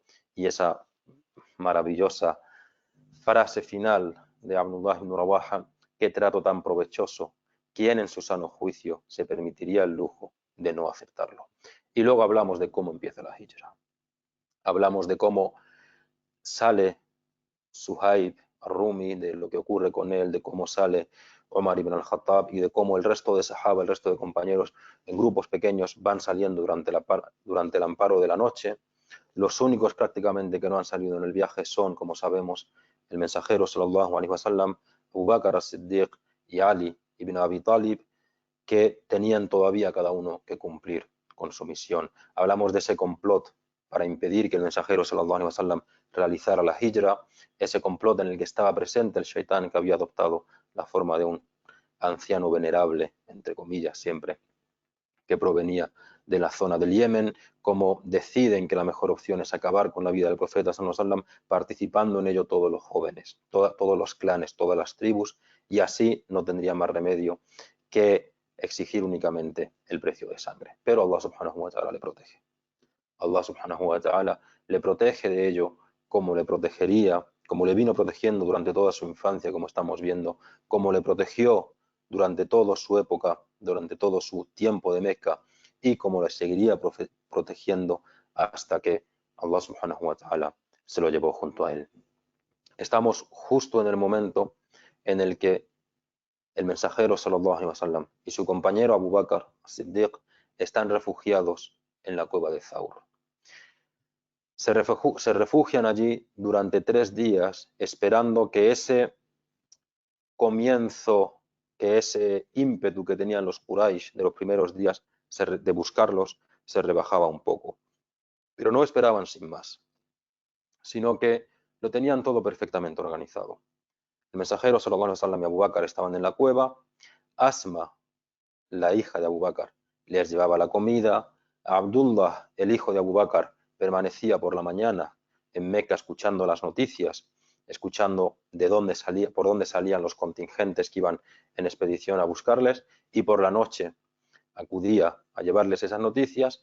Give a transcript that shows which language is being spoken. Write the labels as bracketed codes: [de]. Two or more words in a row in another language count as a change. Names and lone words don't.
[es] Y esa maravillosa frase final de Abdullah ibn Rawaha: qué trato tan provechoso, ¿quién en su sano juicio se permitiría el lujo de no aceptarlo? Y luego hablamos de cómo empieza la hijra. Hablamos de cómo sale Suhaib Rumi, de lo que ocurre con él, de cómo sale Omar ibn al-Khattab y de cómo el resto de sahaba, el resto de compañeros en grupos pequeños van saliendo durante el amparo de la noche. Los únicos prácticamente que no han salido en el viaje son, como sabemos, el mensajero [ar] صلى الله عليه وسلم, [es] Abu Bakr as-Siddiq y Ali ibn Abi Talib, que tenían todavía cada uno que cumplir con su misión. Hablamos de ese complot para impedir que el mensajero [ar] صلى الله عليه وسلم [es] realizara la hijra, ese complot en el que estaba presente el shaitán, que había adoptado la forma de un anciano venerable, entre comillas siempre, que provenía de la zona del Yemen, cómo deciden que la mejor opción es acabar con la vida del profeta [ar] صلى الله عليه وسلم, [es] participando en ello todos los jóvenes, todos los clanes, todas las tribus, y así no tendría más remedio que exigir únicamente el precio de sangre. Pero [ar] الله سبحانه وتعالى [es] le protege. [ar] الله سبحانه وتعالى [es] le protege de ello, como le protegería, como le vino protegiendo durante toda su infancia, como estamos viendo, como le protegió durante toda su época, durante todo su tiempo de Meca, y como le seguiría protegiendo hasta que [ar] الله سبحانه وتعالى [es] se lo llevó junto a él. Estamos justo en el momento en el que el mensajero [ar] صلى الله عليه وسلم [es] y su compañero Abu Bakr as-Siddiq están refugiados en la cueva de Thawr. Se refugian allí durante 3 días esperando que ese comienzo, que ese ímpetu que tenían los Quraysh de los primeros días de buscarlos se rebajaba un poco. Pero no esperaban sin más, sino que lo tenían todo perfectamente organizado. El mensajero [ar] صلى الله عليه وسلم [es] y Abu Bakr estaban en la cueva. Asma, la hija de Abu Bakr, les llevaba la comida. Abdullah, el hijo de Abu Bakr, permanecía por la mañana en Meca escuchando las noticias, escuchando por dónde salían los contingentes que iban en expedición a buscarles, y por la noche acudía a llevarles esas noticias.